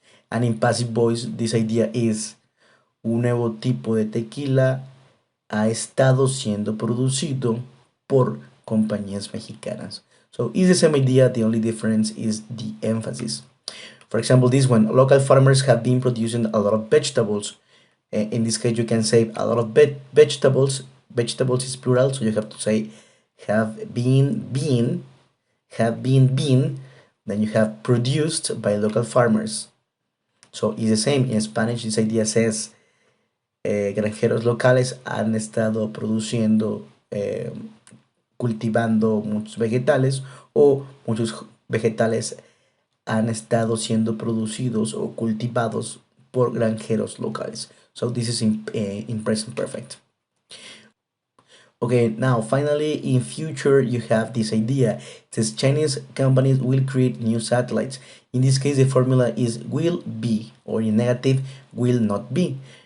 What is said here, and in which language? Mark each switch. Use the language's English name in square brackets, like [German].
[English] And in passive voice, this idea is [Spanish] un nuevo tipo de tequila ha estado siendo producido por compañías mexicanas. [English] So it's the same idea, the only difference is the emphasis. For example, this one, local farmers have been producing a lot of vegetables. In this case, you can say a lot of vegetables. Vegetables is plural, so you have to say have been, then you have produced by local farmers. So it's the same. In Spanish, this idea says [Spanish] granjeros locales han estado produciendo, cultivando muchos vegetales, o muchos vegetales han estado siendo producidos o cultivados por granjeros locales. [English] So this is in present perfect. Okay, now finally in future you have this idea. It says Chinese companies will create new satellites. In this case, the formula is will be, or in negative, will not be.